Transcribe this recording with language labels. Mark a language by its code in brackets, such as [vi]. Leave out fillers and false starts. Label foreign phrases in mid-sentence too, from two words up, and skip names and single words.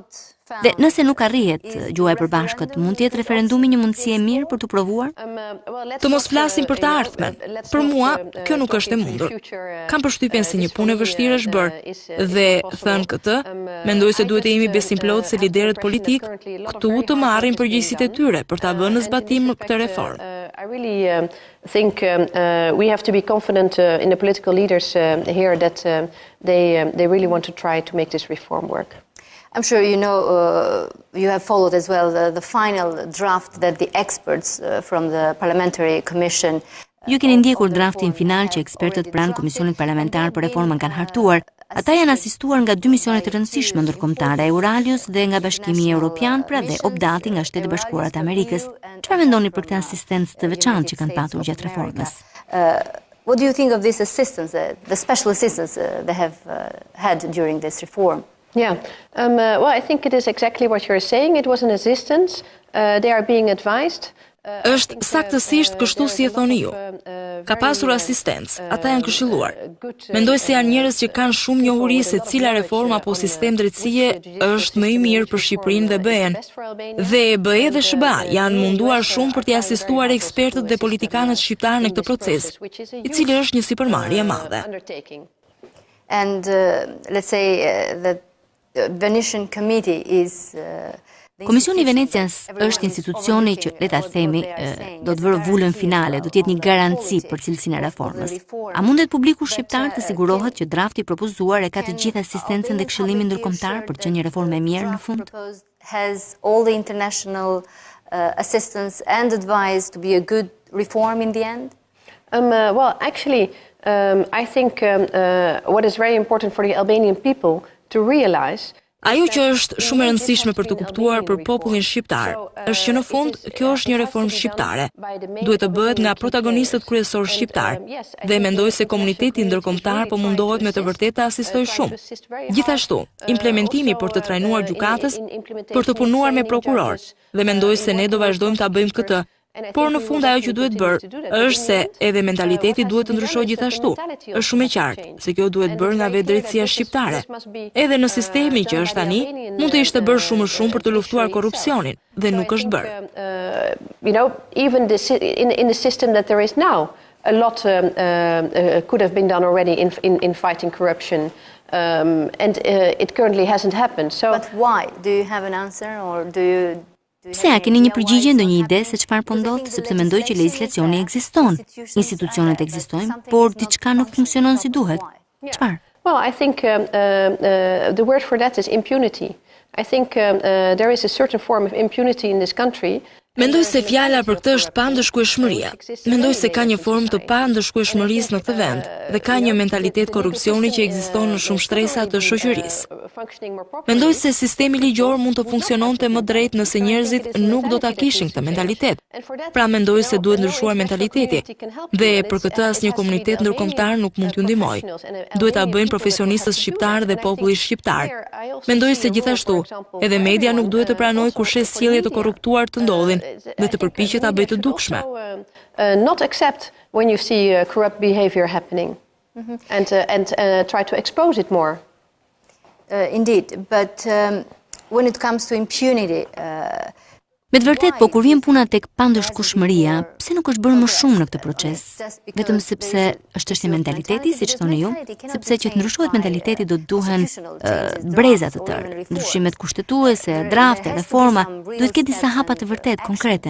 [sq] Dhe nëse nuk arrihet gjuha e përbashkët, mund të jetë referendumi një mundësi e mirë për të provuar? Të mos flasim për të ardhmen. Për mua, kjo nuk është e mundur. Kam përshtypjen se një punë e vështirë është bërë, dhe thënë këtë, mendoj se duhet të jemi besimplot se liderët politik këtu të marrin përgjegjësitë e tyre për ta vënë në zbatim këtë reformë. [en] I really think we have to be confident in the political leaders here that they really want to try to make this reform work. I'm sure you know, you have followed as well the final draft that the experts from the Parliamentary Commission [sq] Ju keni ndjekur draftin final që ekspertët pranë Komisionit Parlamentar për Reformën kanë hartuar. Ata janë asistuar nga 2 misione të rëndësishme ndërkombëtare, Euralius dhe nga Bashkimi Evropian, pra dhe Obdati nga Shtetet Bashkuara të Amerikës. Çfarë mendoni për këtë asistencë të veçantë që kanë patur gjatë reformës? [en] What do you think of this assistance, the special assistance they have had during this reform? Yeah, well, I think it is exactly what you're saying. It was an assistance. They are being advised. [sq] Është saktësisht kështu si e thoni ju. Ka pasur asistencë, ata janë këshilluar. Mendoj se janë njerëz që kanë shumë njohuri se cila reforma apo sistem drejtësie është më i mirë për Shqipërinë dhe BE-n. Dhe BE dhe SBA janë munduar shumë për t'i asistuar ekspertët dhe politikanët shqiptar në këtë proces, i cili është një sipërmarrje e madhe. [en] And let's say the Venetian Committee is [sq] Komisioni i Venecias është institucioni që, le ta themi, do të vërë vullën finale, do të jetë një garanci për cilësinë e reformës. A mundet publiku shqiptar të sigurohet që drafti propozuar e ka të gjithë asistencën dhe këshillimin ndërkombëtar për që një reformë e mirë në fund? [en] Has all the international assistance and advice to be a good reform in the end? Well, actually, I think what is very important for the Albanian people to realize. [sq] Ajo që është shumë e rëndësishme për të kuptuar për popullin shqiptar, është që në fund kjo është një reformë shqiptare. Duhet të bëhet nga protagonistët kryesor shqiptar dhe mendoj se komuniteti ndërkombëtar po mundohet me të vërtetë të asistojë shumë. Gjithashtu, implementimi për të trajnuar gjykatës, për të punuar me prokuror, dhe mendoj se ne do vazhdojmë ta bëjmë këtë. Por në fund ajo që duhet bërë është se edhe mentaliteti duhet të ndryshojë gjithashtu. Është shumë e qartë se kjo duhet bërë nga vetë drejtësia shqiptare. Edhe në sistemi që është tani, mund të ishte bërë shumë më shumë për të luftuar korrupsionin dhe nuk është bërë. [en] You know, even in the system that there is now, a lot could have been done already in fighting corruption. And it currently hasn't happened. So But why? Do you have an answer or do you [sq] Pse a keni një përgjigje, ndonjë ide se çfarë po ndodh, sepse mendoj që legjislacioni ekziston, institucionet ekzistojnë, por diçka nuk funksionon si duhet. Çfarë? [en] Well, I think the word for that is impunity. I think there is a certain form of impunity in this country. [sq] Mendoj se fjala për këtë është pandëshkueshmëria. Mendoj se ka një formë të pandëshkueshmërisë në këtë vend dhe ka një mentalitet korrupsioni që ekziston në shumë shtresa të shoqërisë. Mendoj se sistemi ligjor mund të funksiononte më drejt nëse njerëzit nuk do ta kishin këtë mentalitet. Pra mendoj se duhet ndryshuar mentaliteti dhe për këtë asnjë komunitet ndërkombëtar nuk mund t'ju ndihmojë. Duhet ta bëjnë profesionistët shqiptar dhe populli shqiptar. Mendoj se gjithashtu edhe media nuk duhet të pranojë kur shes sjellje të korruptuar të ndodhin dhe të përpiqet ta bëjë të dukshme. [en] Not accept when you see corrupt behavior happening and try to expose it more. Indeed, but when it comes to impunity, [sq] Me të vërtet, po kur vjen puna tek pandëshkueshmëria, pse nuk është bërë më shumë në këtë proces? Vetëm sepse është çështje mentaliteti, siç thoni ju, sepse që të ndryshohet mentaliteti do të duhen breza të tërë, ndryshimet kushtetuese, drafte, reforma, duhet ketë disa hapa të vërtet konkrete.